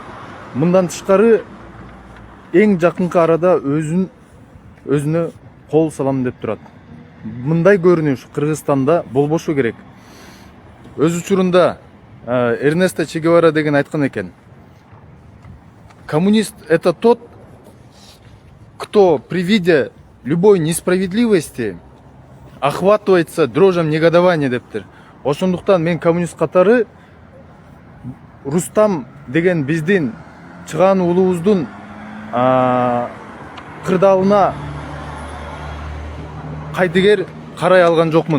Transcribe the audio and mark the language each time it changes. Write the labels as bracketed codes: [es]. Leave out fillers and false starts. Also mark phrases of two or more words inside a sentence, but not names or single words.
[ky] Мындан тышкары эң жакынкы арада өзүнө кол салам деп турат. Мындай көрүнүш Кыргызстанда болбошу керек. Өз учурунда Эрнесто Че Гевара деген айткан экен. [ru] Коммунист — это тот, кто при виде любой несправедливости охватывается дрожем негодования дептир. [ky] Ошондуктан мен коммунист катары Рустам деген биздин чыган уулубуздун кырдаалына кайдыгер карай алган жокмун.